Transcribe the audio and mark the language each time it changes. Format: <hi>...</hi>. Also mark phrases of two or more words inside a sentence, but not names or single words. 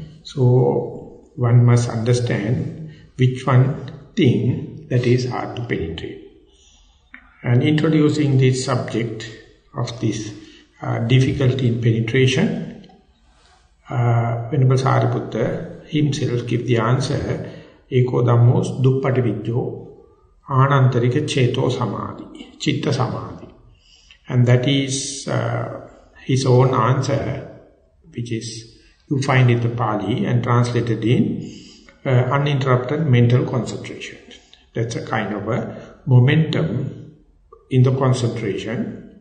<en>So one must understand which one thing that is hard to penetrate. And introducing this subject of this difficulty in penetration, Venerable Sariputta himself give the answer,</en> <pi>Eko dhammos duppati vidyō anantarika ceto samadhi, citta samadhi.</pi> <en>And that is his own answer, which is, you find it in Pali and translated in uninterrupted mental concentration. That's a kind of a momentum in the concentration.</en>